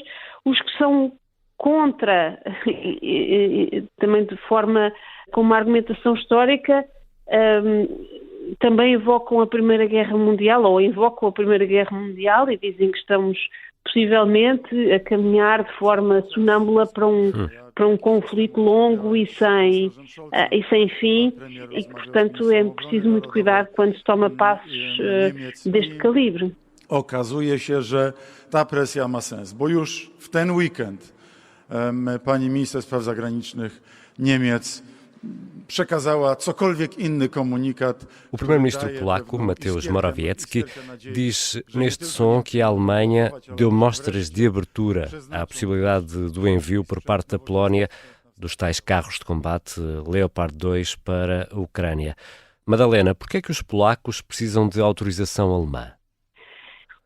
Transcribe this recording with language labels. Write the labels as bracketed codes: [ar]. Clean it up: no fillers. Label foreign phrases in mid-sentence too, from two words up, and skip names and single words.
[pt] Os que são contra, também de forma com uma argumentação histórica, também evocam a Primeira Guerra Mundial, ou invocam a Primeira Guerra Mundial e dizem que estamos possivelmente a caminhar de forma sonâmbula para um conflito longo e sem fim, e que, portanto, é preciso muito cuidado quando se toma passos deste calibre. [pl] Okazuje się, że ta presja ma sens, bo już w ten weekend pani minister spraw zagranicznych Niemiec przekazała cokolwiek inny komunikat. [pt] O primeiro-ministro polaco, Mateusz Morawiecki, diz neste som que a Alemanha deu mostras de abertura à possibilidade do envio por parte da Polónia dos tais carros de combate Leopard 2 para a Ucrânia. Madalena, por que é que os polacos precisam de autorização alemã?